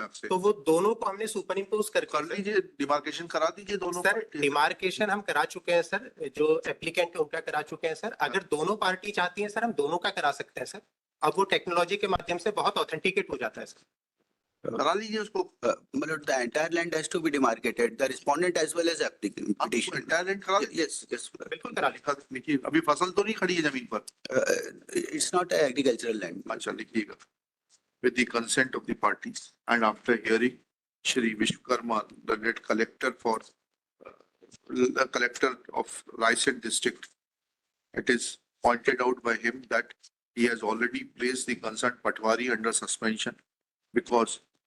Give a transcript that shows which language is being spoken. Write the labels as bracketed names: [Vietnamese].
[Hindi] Map से तो वो दोनों को हमने सुपर इम्पोज कर करके लीजिए, डिमार्केशन करा दीजिए दोनों सर [English] parties। [Hindi] डिमार्केशन हम करा चुके हैं सर, जो एप्लीकेंट है उनका करा चुके हैं सर। अगर दोनों पार्टी चाहती है सर हम दोनों का करा सकते हैं सर। अब वो टेक्नोलॉजी के माध्यम से बहुत ऑथेंटिकेट हो जाता है सर। करा लीजिए उसको। [English] My lord, the entire land has to be demarcated, the respondent as well as applicant [Hindi] आप [English] petitioner. entire land [Hindi] करा दीजिए। [English] Yes, yes. [Hindi] बिल्कुल करा लेंगे। लिखिए, अभी फसल तो नहीं खड़ी है जमीन पर। [English] It's not a agricultural land. [Hindi] अच्छा लिखिएगा। [English] With the consent of the parties and after hearing Shri Vishwakarma, the net collector for the collector of Raisen district, it is pointed out by him that he has already placed the concerned Patwari under suspension because